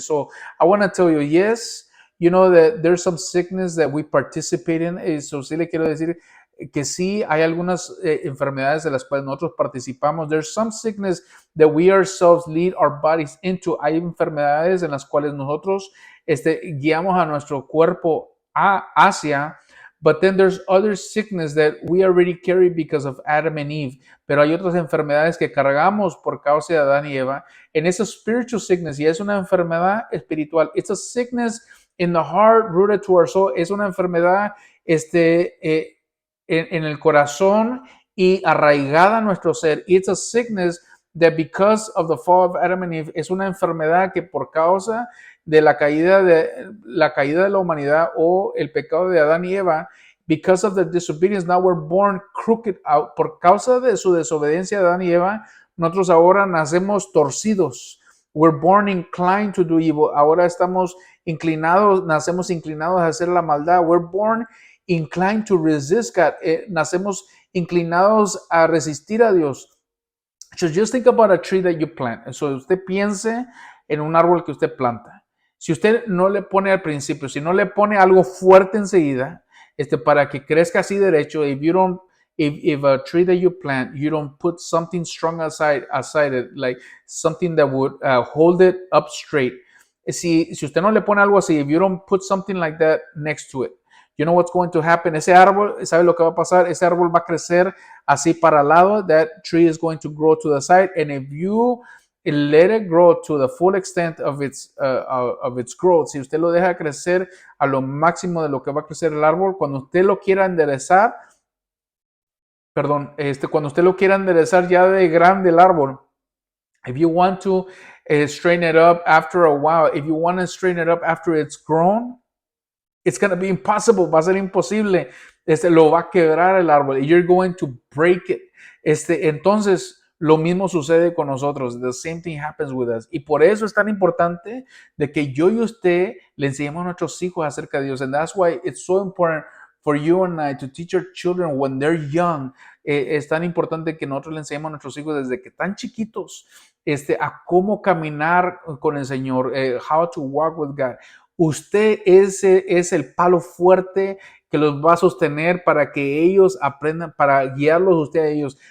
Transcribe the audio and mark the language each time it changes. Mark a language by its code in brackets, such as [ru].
[en] So, I want to tell you, yes, you know that there's some sickness that we participate in. [es] So, sí le quiero decir que sí hay algunas enfermedades de las cuales nosotros participamos. [en] There's some sickness that we ourselves lead our bodies into. [es] Hay enfermedades en las cuales nosotros guiamos a nuestro cuerpo hacia. [en] But then there's other sickness that we already carry because of Adam and Eve. [es] Pero hay otras enfermedades que cargamos por causa de Adán y Eva. [en] And it's a spiritual sickness. [es] Y es una enfermedad espiritual. [en] It's a sickness in the heart, rooted to our soul. [es] Es una enfermedad en el corazón y arraigada en nuestro ser. [en] It's a sickness that because of the fall of Adam and Eve, [es] es una enfermedad que por causa de la caída de la humanidad o el pecado de Adán y Eva, [en] because of the disobedience, now we're born crooked out. [es] Por causa de su desobediencia de Adán y Eva, nosotros ahora nacemos torcidos. [en] We're born inclined to do evil. [es] Ahora nacemos inclinados a hacer la maldad. [en] We're born inclined to resist God. [es] Nacemos inclinados a resistir a Dios. [en] So just think about a tree that you plant. [es] So usted piense en un árbol que usted planta. Si usted no le pone al principio, si no le pone algo fuerte enseguida, para que crezca así derecho, [en] if a tree that you plant, you don't put something strong aside it, like something that would hold it up straight. [es] Si usted no le pone algo así, [en] if you don't put something like that next to it, you know what's going to happen. [es] Ese árbol, ¿sabe lo que va a pasar? Ese árbol va a crecer así para el lado. [en] That tree is going to grow to the side. And if you let it grow to the full extent of its growth, [es] si usted lo deja crecer a lo máximo de lo que va a crecer el árbol, [en] cuando usted lo quiera enderezar, cuando usted lo quiera enderezar ya de grande el árbol, if you want to straighten it up after a while, if you want to straighten it up after it's grown, it's going to be impossible. [es] Va a ser imposible. Lo va a quebrar el árbol. [en] You're going to break it. [es] Entonces, lo mismo sucede con nosotros. [en] The same thing happens with us. [es] Y por eso es tan importante de que yo y usted le enseñemos a nuestros hijos acerca de Dios. [en] And that's why it's so important for you and I to teach our children when they're young. [es] Es tan importante que nosotros le enseñemos a nuestros hijos desde que están chiquitos a cómo caminar con el Señor, [en] how to walk with God. [es] Usted es el palo fuerte que los va a sostener para que ellos aprendan, para guiarlos usted a ellos.